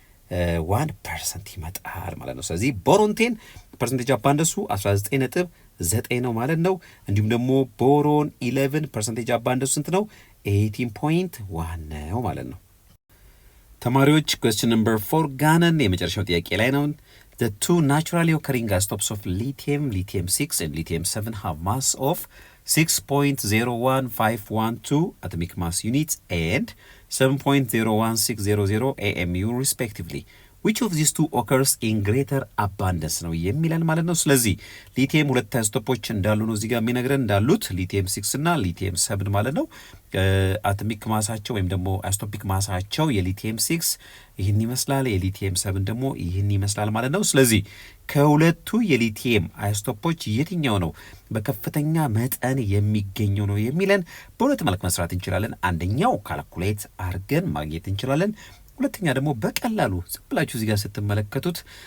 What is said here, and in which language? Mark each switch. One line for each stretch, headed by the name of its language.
Amharic: 80.1% ይመጣል ማለት ነው። ስለዚህ ቦሮን 10 ፐርሰንቴጅ አባንደንሱ 19.9 ነው ማለት ነው። እንዲሁም ደግሞ ቦሮን 11 ፐርሰንቴጅ አባንደንሱ ስንት ነው? 18.1 ነው ማለት ነው። ተማሪዎች ኩዌስችን ነምበር 4 ጋነን የመጨረሻው ጥያቄ ላይ ነው።
English: The two naturally occurring isotopes of lithium-6 and lithium-7 have mass of 6.01512 atomic mass units and 7.01600 AMU respectively. Which of these two occurs in greater abundance
Amharic: ነው የሚለን ማለት ነው። ስለዚህ ሊቲየም ሁለት አይሶቶፖች እንዳሉ ነው እዚህ ጋር የሚነግረን እንዳሉት ሊቲየም 6 እና ሊቲየም 7 ማለት ነው። አቶሚክ ማሳቸው ወይም ደግሞ አይሶቶፒክ ማሳቸው የሊቲየም 6 ይህን ይመስላል፣ የሊቲየም 7 ደግሞ ይህን ይመስላል ማለት ነው። ስለዚህ ከሁለቱ የሊቲየም አይሶቶፖች የትኛው ነው በከፍተኛ መጠን የሚገኘው ነው የሚለን በሁለት መልክ መስራት እንችላለን። አንደኛው ካልኩሌት አድርገን ማግኘት እንችላለን። ሁለተኛ ደግሞ በቀላሉ ዝም ብላችሁ እዚህ ጋር ስትመለከቱት